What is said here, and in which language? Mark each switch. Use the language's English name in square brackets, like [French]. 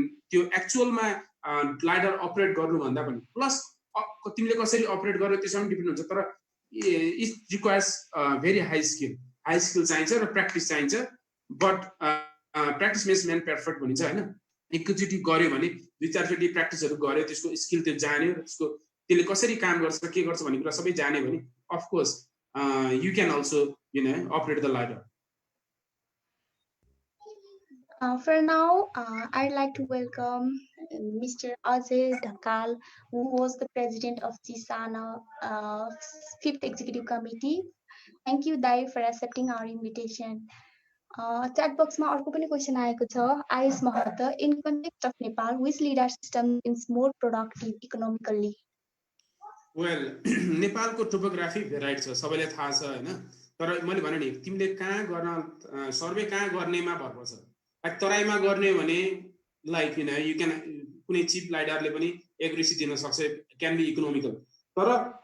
[Nepali] त्यो एक्चुअलमा लाइडर अपरेट गर्नु भन्दा पनि प्लस तिमीले कसरी अपरेट गर्यो त्यसमा डिपेन्ड हुन्छ तर it requires very high skill चाहिन्छ र प्र्याक्टिस चाहिन्छ [English] but practice makes man perfect [Nepali] भनिन्छ हैन एकैचोटी गर्यो भने दुई चारचोटी प्र्याक्टिसहरु गर्यो त्यसको स्किल त्यो जान्यो र त्यसको त्यसले कसरी काम गर्छ के गर्छ भन्ने कुरा सबै जान्यो भने of course [English] you can also operate the LiDAR. For now, I'd like to welcome Mr. Ajay Dhakal, who was the president of CSANA 5th Executive Committee. Thank you, Dai, for accepting our invitation. [Nepali] Chat box ma arko pani question aayeko cha. [English] Ayush Mahato, in context of Nepal, which LiDAR system is more productive economically? [Nepali] Well, नेपालको topography variety छ सबैलाई थाहा छ हैन तर मैले भने नि तिमीले कहाँ गर्न सर्वे कहाँ गर्नेमा भर पर्छ लाइक तराईमा गर्ने भने लाइक यु क्यान कुनै चिप लाइडरले पनि एक्युरेसी दिन सक्छ क्यान बी इकोनोमिकल तर